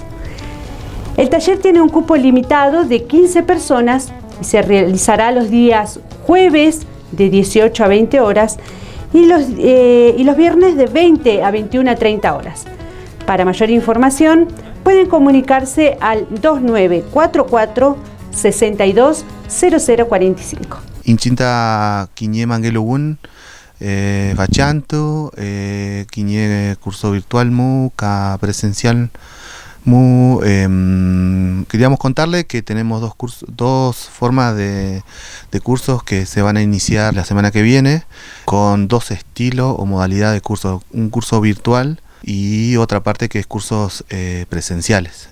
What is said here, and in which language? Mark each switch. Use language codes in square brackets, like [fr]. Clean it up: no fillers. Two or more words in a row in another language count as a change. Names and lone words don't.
[es] El taller tiene un cupo limitado de 15 personas y se realizará los días jueves de 18 a 20 horas y los viernes de 20 a 21 a 30 horas. Para mayor información pueden comunicarse al 2944 62 0045. [arn] Inchinta quiñe mangelugun bachanto quiñe [es] curso virtual [arn] mu ca presencial mu. [es] Queríamos contarle que tenemos dos formas de cursos que se van a iniciar la semana que viene, con dos estilos o modalidad de cursos, un curso virtual y otra parte que es cursos presenciales.